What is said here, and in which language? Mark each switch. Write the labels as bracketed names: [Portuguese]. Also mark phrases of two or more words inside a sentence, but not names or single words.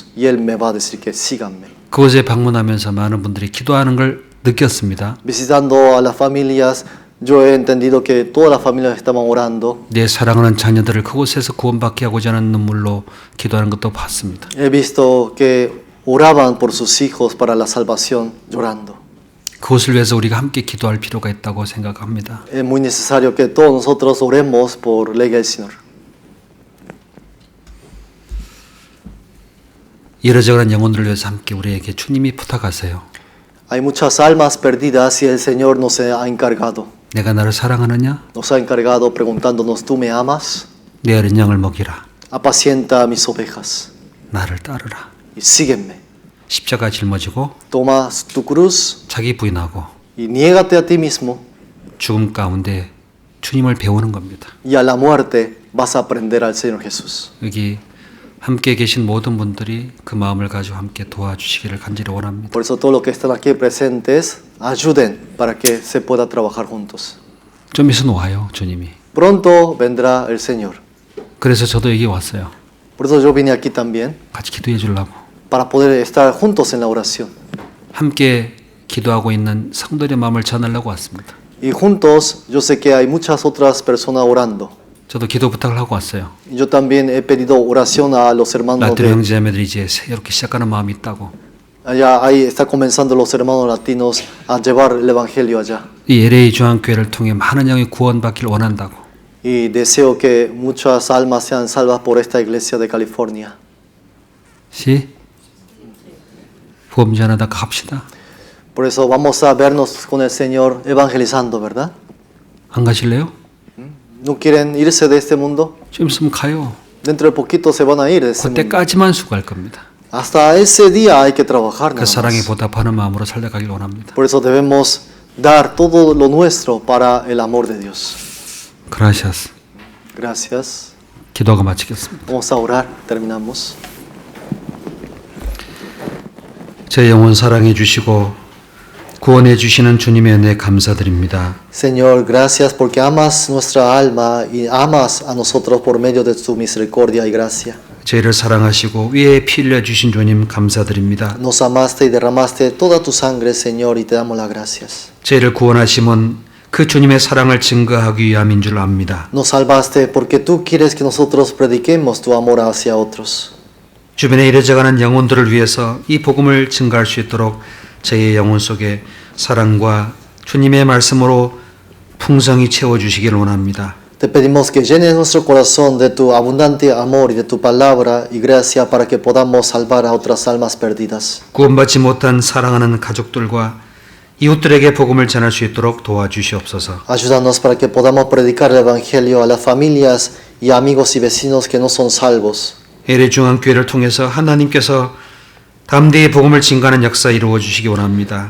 [Spanish] Y Él me va a decir que síganme. [Korean] 그곳에 방문하면서 많은 분들이 기도하는 걸 느꼈습니다. [Spanish] Visitando a las familias, yo he entendido que todas las familias estaban orando. [Korean] 내 사랑하는 자녀들을 그곳에서 구원받게 하고자 하는 눈물로 기도하는 것도 봤습니다. [Spanish] He visto que oraban por sus hijos para la salvación llorando. [Korean] 그것을 위해서 우리가 함께 기도할 필요가 있다고 생각합니다. [Spanish] Es muy necesario que todos nosotros oremos por Lake Elsinore. [Korean] 이러저러한 영혼들을 위해서 함께 우리에게 주님이 부탁하세요. [Spanish] Hay muchas almas perdidas y el Señor nos ha encargado. [Korean] 내가 나를 사랑하느냐? [Spanish] Nos ha encargado preguntándonos, ¿tú me amas? [Korean] 내 어린 양을 먹이라. [Spanish] Apacienta a mis ovejas [Korean] 나를 따르라. [Spanish] y sígueme. [Korean] 십자가 짊어지고 [Spanish] Toma tu cruz [Korean] 자기 부인하고 [Spanish] y niégate a ti mismo [Korean] 죽음 가운데 주님을 배우는 겁니다. [Spanish] y a la muerte vas a aprender al Señor Jesús. [Korean] 여기 함께 계신 모든 분들이 그 마음을 가지고 함께 도와주시기를 간절히 원합니다. [Spanish] Por eso todos los que están aquí presentes ayuden para que se pueda trabajar juntos. [Korean] 좀 있으면 와요, 주님이. [Spanish] Pronto vendrá el Señor. [Korean] 그래서 저도 여기 왔어요. [Spanish] Por eso yo vine aquí también, [Korean] 같이 기도해 주려고. [Spanish] para poder estar juntos en la oración. [Korean] 함께 기도하고 있는 성도의 마음을 전하려고 왔습니다. [Spanish] Y juntos, yo sé que hay muchas otras personas orando. [Korean] 저도 기도 부탁을 하고 왔어요. [Spanish] Yo también he pedido oración a los hermanos 라트로 de [Korean] 형제자매들이 이제 새롭게 시작하는 마음이 있다고. [Spanish] allá. Ahí está comenzando los hermanos latinos a llevar el evangelio allá. [Korean] 이 LA 중앙교회를 통해 많은 영이 구원받기를 원한다고. [Spanish] Y deseo que muchas almas sean salvas por esta iglesia de California. [Korean] 시 복음 전하다 갑시다. [Spanish] Por eso vamos a vernos con el Señor evangelizando, ¿verdad? [Korean] 안 가실래요? [Spanish] ¿No quieren irse de este mundo? [Korean] 좀 있으면 가요. [Spanish] Dentro de poquito se van a ir de este mundo. [Korean] 그때까지만 수고할 겁니다. [Spanish] Hasta ese día hay que trabajar. [Korean] 그 [Spanish] nada [Korean] 사랑에 [Spanish] más. [Korean] 보답하는 마음으로 살려가길 원합니다. [Spanish] Por eso debemos dar todo lo nuestro para el amor de Dios. 그라시아스. Gracias. [Korean] 기도가 마치겠습니다. [Spanish] Vamos a orar. Terminamos. [Korean] 제 영혼 사랑해 주시고 구원해 주시는 주님의 은혜 감사드립니다. [Spanish] Señor, gracias porque amas nuestra alma y amas a nosotros por medio de tu misericordia y gracia. [Korean] 저희를 사랑하시고 위에 피 흘려 주신 주님 감사드립니다. [Spanish] Nos amaste y derramaste toda tu sangre, Señor, y te damos las gracias. [Korean] 저희를 구원하심은 그 주님의 사랑을 증거하기 위함인 줄 압니다. [Spanish] Nos salvaste porque tú quieres que nosotros prediquemos tu amor hacia otros. [Korean] 주변에 이래져가는 영혼들을 위해서 이 복음을 증거할 수 있도록 저희의 영혼 속에 사랑과 주님의 말씀으로 풍성히 채워주시기를 원합니다. [Spanish] Te pedimos que llenes nuestro corazón de tu abundante amor y de tu palabra y gracia para que podamos salvar a otras almas perdidas. [Korean] 구원받지 못한 사랑하는 가족들과 이웃들에게 복음을 전할 수 있도록 도와주시옵소서. [Spanish] Ayúdanos para que podamos predicar el Evangelio a las familias y amigos y vecinos que no son salvos. [Korean] LA 중앙교회를 통해서 하나님께서 담대히 복음을 증거하는 역사 이루어 주시기 원합니다.